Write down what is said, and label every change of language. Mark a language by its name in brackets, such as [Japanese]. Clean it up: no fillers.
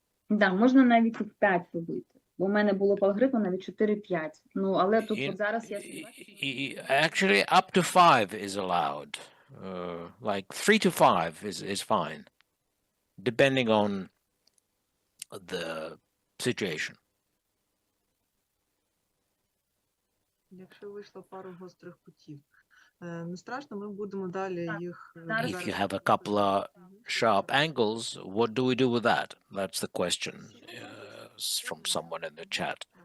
[Ukrainian] Да, можна навіть і 5 робити. Бо у мене було по алгоритму навіть 4-5. Ну, але тут от зараз я [English] Actually, up to 5 is allowed. Like 3 to 5 is fine, depending on the situation. [Ukrainian] Якщо вийшло пару гострих кутів. Не страшно, ми будемо далі їх... [English] If you have a couple of sharp angles, what do we do with that? That's the question from someone in the chat.